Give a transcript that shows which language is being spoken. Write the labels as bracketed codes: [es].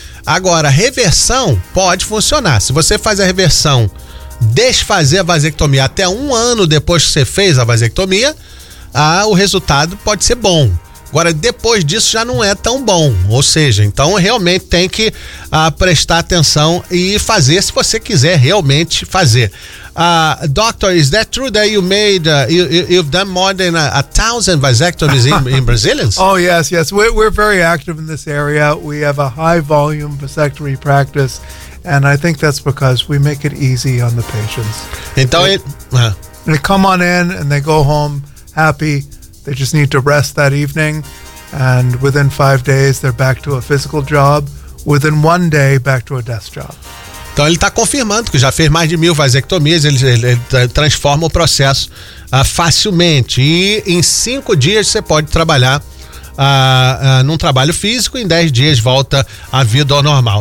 [pt] Agora, reversão pode funcionar. Se você faz a reversão, desfazer a vasectomia até 1 ano depois que você fez a vasectomia, o resultado pode ser bom. Agora, depois disso, já não é tão bom. Ou seja, então, realmente tem que prestar atenção e fazer se você quiser realmente fazer. [en] Doctor, is that true that you made, you've done more than 1,000 vasectomies in Brazilians? Oh, yes. We're very active in this area. We have a high volume vasectomy practice, and I think that's because we make it easy on the patients. [pt] Então, [en] they come on in and they go home happy. They just need to rest that evening, and within 5 days, they're back to a physical job. Within 1 day, back to a desk job. [pt] Então, ele está confirmando que já fez mais de 1,000 vasectomias, ele transforma o processo facilmente. E em 5 dias, você pode trabalhar num trabalho físico, em 10 dias, volta à vida ao normal.